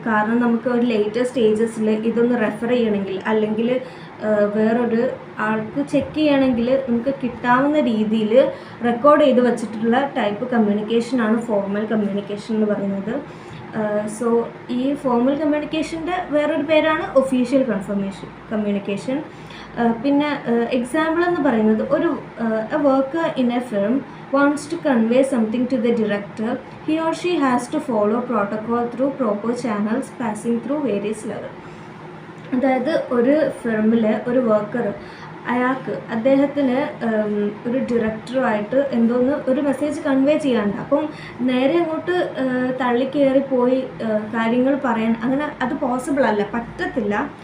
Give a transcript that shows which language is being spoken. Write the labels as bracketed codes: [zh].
[ml] കാരണം നമുക്ക് ഒരു ലേറ്റർ സ്റ്റേജസിൽ ഇതൊന്ന് റെഫർ ചെയ്യണമെങ്കിൽ, അല്ലെങ്കിൽ വേറൊരു ആൾക്ക് ചെക്ക് ചെയ്യണമെങ്കിൽ നമുക്ക് കിട്ടാവുന്ന രീതിയിൽ റെക്കോർഡ് ചെയ്ത് വച്ചിട്ടുള്ള ടൈപ്പ് കമ്മ്യൂണിക്കേഷനാണ് ഫോർമൽ കമ്മ്യൂണിക്കേഷൻ എന്ന് പറയുന്നത്. സോ ഈ ഫോർമൽ കമ്മ്യൂണിക്കേഷൻ്റെ വേറൊരു പേരാണ് ഒഫീഷ്യൽ കമ്മ്യൂണിക്കേഷൻ. പിന്നെ എക്സാമ്പിൾ എന്ന് പറയുന്നത്, [en] ഒരു a worker in a firm wants to convey something to the director. He or she has to follow protocol through proper channels passing through various levels. [ml] അതായത് ഒരു ഫിർമിലെ ഒരു വർക്കർ, അദ്ദേഹത്തിന് ഒരു ഡയറക്ടറുമായിട്ട് എന്തോന്ന് ഒരു മെസ്സേജ് കൺവേ ചെയ്യാനുണ്ട്. അപ്പം നേരെ അങ്ങോട്ട് തള്ളിക്കയറിപ്പോയി കാര്യങ്ങൾ പറയാൻ അങ്ങനെ അത് പോസിബിൾ അല്ല, പറ്റത്തില്ല.